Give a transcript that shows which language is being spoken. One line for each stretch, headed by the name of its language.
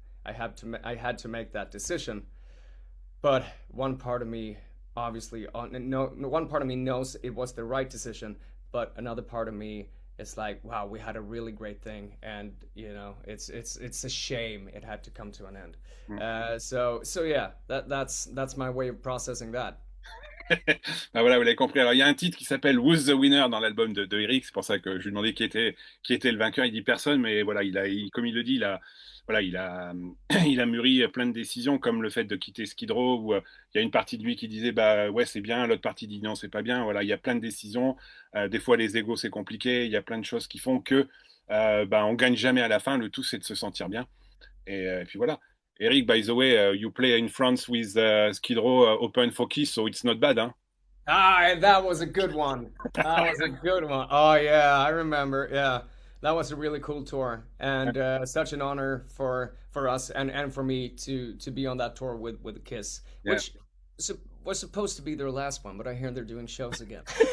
English: I had to make that decision. But one part of me, obviously, one part of me knows it was the right decision. But another part of me is like, wow, we had a really great thing, and it's a shame it had to come to an end. So yeah, that's my way of processing that.
French: Voilà, vous l'avez compris. Alors, il y a un titre qui s'appelle Who's the Winner dans l'album de Erik. C'est pour ça que je lui demandais qui était le vainqueur. Il dit personne, mais voilà, comme il le dit, il a mûri plein de décisions, comme le fait de quitter Skid Row, où il y a une partie de lui qui disait ouais, c'est bien, l'autre partie dit non, c'est pas bien. Voilà, il y a plein de décisions. Des fois, les égos, c'est compliqué. Il y a plein de choses qui font que on gagne jamais à la fin. Le tout, c'est de se sentir bien. Et puis voilà.
English: Erik, by the way, you play in France with Skid Row open for Kiss, so it's not bad, huh? That was a good one. That was a good one. Oh yeah, I remember. Yeah, that was a really cool tour, and such an honor for us and for me to be on that tour with Kiss, which was supposed to be their last one, but I hear they're doing shows again.